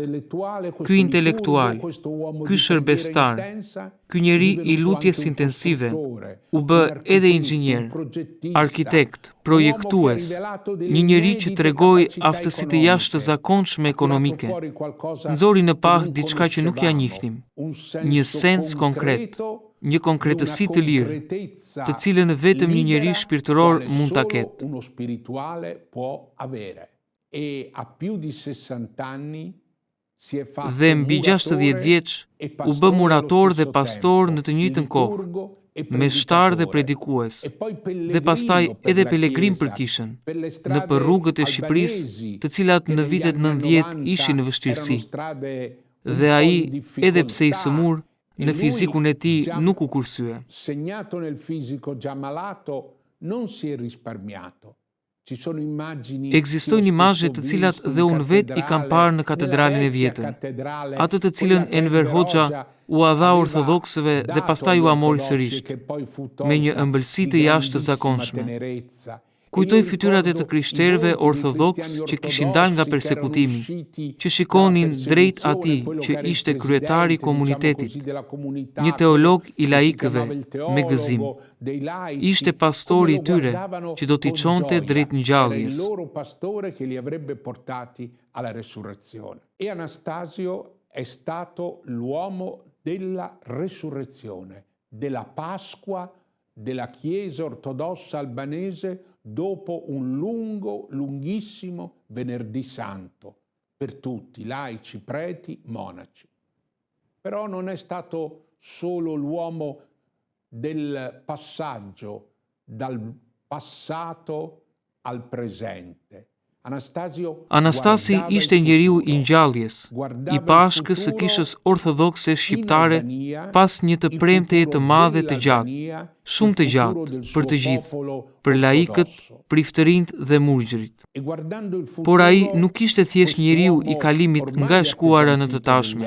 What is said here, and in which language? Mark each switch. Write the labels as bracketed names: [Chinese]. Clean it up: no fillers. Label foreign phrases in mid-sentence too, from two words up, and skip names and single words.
[Albanian] Ky intelektual, ky shërbestar, ky njeri i lutjes intensive, u bë edhe inxhinier, arkitekt, projektues, një njeri që tregoi aftësi të jashtëzakonshme ekonomike. Nxori në pah diçka që nuk ja njihnim, një sens konkret, një konkretësi të lirë, të cilën vetëm një njeri shpirtëror mund ta ketë. [Italian] Uno spirituale può avere. E a più di 60 anni si è fatto [Albanian] Dhe mbi 60 vjeç u bë murator dhe pastor në të njëjtën kohë, meshtar dhe predikues, dhe pastaj edhe pelegrim për kishën, në për rrugët e Shqipërisë, të cilat në vitet 90 ishin në vështirësi. Dhe ai, edhe pse i sëmur, në fizikun e tij nuk u kursye. [Italian] Segnato nel fisico già malato, non si è risparmiato. [Albanian] Ekzistojnë imazhe të cilat dhe unë vet i kam parë në katedralen e vjetër, atë të cilën Enver Hoxha u dha ortodoksëve dhe pastaj u mori sërish, me një ëmbëlsi të jashtëzakonshme. Kujtoj fytyrat e të krishterëve ortodoks që kishin dalë nga persekutimi, që shikonin drejt atij që ishte kryetari i komunitetit, një teolog i laikëve me gëzim. Ishte pastori i tyre që do t'i çonte drejt ngjalljes. [Italian] E Anastasio è stato l'uomo della resurrezione, della Pasqua della Chiesa ortodossa albanese dopo un lunghissimo venerdì santo per tutti, laici, preti, monaci. Però non è stato solo l'uomo del passaggio dal passato al presente. [Albanian] Anastasi ishte njeriu i ngjalljes, i pashkës së kishës ortodokse shqiptare pas një të premteje të madhe të gjatë, shumë të gjatë për të gjithë, për laikët, priftërinjt dhe murgjërit. Por ai nuk ishte thjesht njeriu i kalimit nga e shkuara në të tashmen.